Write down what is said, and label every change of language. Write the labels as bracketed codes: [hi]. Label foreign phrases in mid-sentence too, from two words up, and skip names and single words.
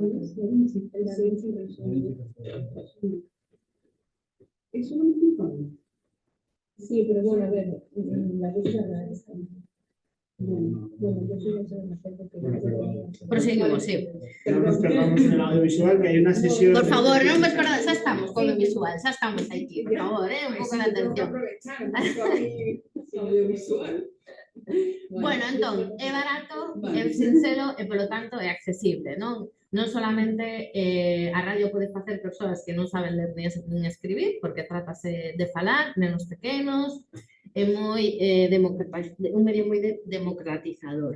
[es] ¿Eso no me flipa? sí, pero bueno, a ver, la cosa es rara. Bueno, yo soy de ser más porque Proseguimos, sí. No nos perdamos en el audiovisual, que hay una sesión. Por favor, [gl] non vos perdades, xa estamos con o visual, xa estamos aquí, por favor, un pouco de atención. Audiovisual. Bueno, entón, é barato, é sincero e, polo tanto, é accesible, non? Non solamente a radio pode facer persoas que non saben ler nin escribir, porque trátase de falar, nenos pequenos, é moi un medio moi democratizador.